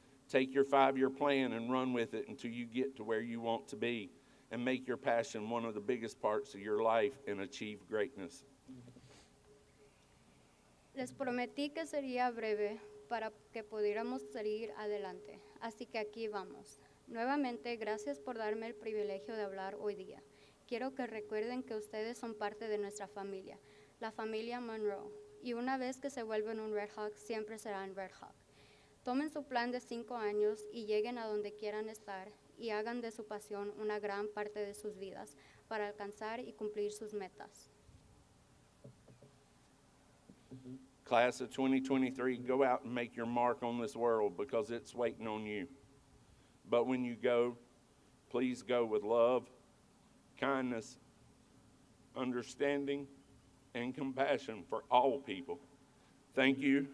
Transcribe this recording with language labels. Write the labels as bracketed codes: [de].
[en] Take your 5-year plan and run with it until you get to where you want to be, and make your passion one of the biggest parts of your life and achieve greatness. [es] Les prometí que sería breve para que pudiéramos seguir adelante, así que aquí vamos. Nuevamente, gracias por darme el privilegio de hablar hoy día. Quiero que recuerden que ustedes son parte de nuestra familia, la familia Monroe, y una vez que se vuelven un Red Hawk, siempre serán Red Hawk. Tomen su plan de 5 años y lleguen a donde quieran estar y hagan de su pasión una gran parte de sus vidas para alcanzar y cumplir sus metas. [en] Class of 2023, go out and make your mark on this world because it's waiting on you. But when you go, please go with love, kindness, understanding, and compassion for all people. Thank you.